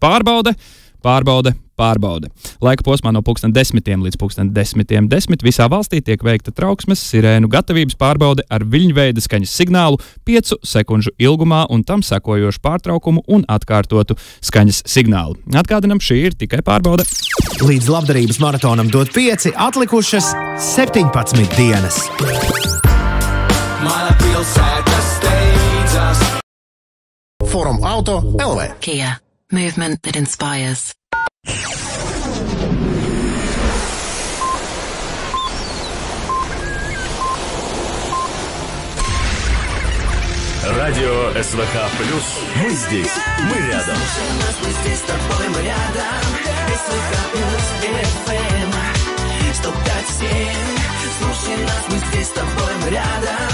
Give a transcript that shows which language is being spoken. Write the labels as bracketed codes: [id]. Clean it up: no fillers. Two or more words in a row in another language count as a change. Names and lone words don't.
[lv] Pārbaude, pārbaude, pārbaude. Laika posmā no 10:10 līdz 10:10 visā valstī tiek veikta trauksmes sirēnu gatavības pārbaude ar viļņveida skaņas signālu 5 sekundžu ilgumā un tam sekojošu pārtraukumu un atkārtotu skaņas signālu. Atgādinam, šī ir tikai pārbaude. Līdz labdarības maratonam dot 5 atlikušas 17 dienas. Mana pilsēta steidzas. Forum Auto LV. Kia. [en] Movement that inspires. [ru] Радио СВХ Плюс. Мы здесь, мы рядом. Слушай нас, мы здесь с тобой, мы рядом.